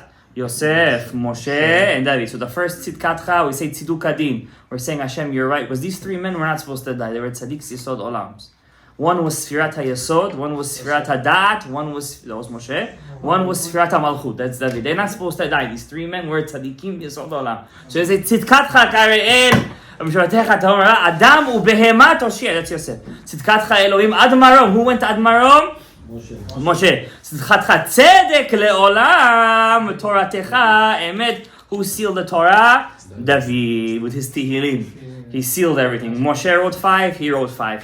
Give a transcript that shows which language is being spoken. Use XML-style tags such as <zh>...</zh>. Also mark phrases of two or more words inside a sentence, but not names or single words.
<en>Yosef, Moshe, and David. So the first Tzidkatcha, we say</en> <he>צידוק הדין.</he> <en>We're saying, Hashem, you're right. Because these three men were not supposed to die. They were</en> <he>צדיקי יסוד עולם.</he> <en>One was</en> <he>ספירת היסוד,</he> <en>one was</en> <he>ספירת הדעת,</he> <en>that was Moshe. One was</en> <he>ספירת המלכות,</he> <en>that's David. They're not supposed to die. These three men were</en> <he>צדיקים יסוד עולם.</he> <en>So they say,</en> <he>צדקתך כהררי אל, משפטך תהום רבה, אדם ובהמה תושיע.</he> <en>That's Yosef.</en> <he>צדקתך אלהים עד מרום.</he> <en>Who went to Admarom? Moshe.</en> <he>צדקתך צדק לעולם, ותורתך אמת.</he> <en>Who sealed the Torah? David, with his Tehillim. He sealed everything. Moshe wrote 5, he wrote 5.</en>